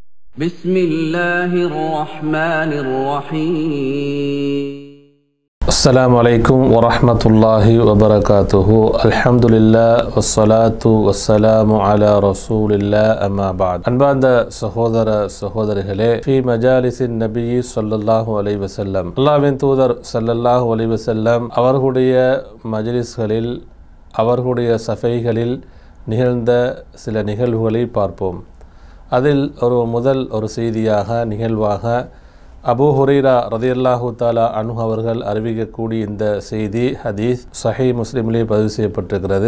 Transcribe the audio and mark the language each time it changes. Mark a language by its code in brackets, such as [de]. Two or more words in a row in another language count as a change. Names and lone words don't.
[ar] بسم الله الرحمن الرحيم السلام عليكم ورحمة الله وبركاته الحمد لله والصلاة والسلام على رسول الله أما بعد [ta] அன்பார்ந்த சகோதரர்களே [ar] في مجالس النبي صلى الله عليه وسلم [ta] அல்லாஹ்வின் தூதர் ஸல்லல்லாஹு அலைஹி வஸல்லம் அவர்களுடைய மஜ்லிஸ்களில் அவர்களுடைய சஃபைகளில் நிகழ்ந்த சில நிகழ்வுகளை பார்ப்போம். அதில் ஒரு செய்தியாக நிகழ்வாக அபூ ஹுரைரா [ar] رضي الله تعالى عنه [ta] அவர்கள் அறிவிக்கக்கூடிய இந்த செய்தி ஹதீஸ் சஹீஹ் முஸ்லிமிலே பதிவு செய்யப்பட்டிருக்கிறது.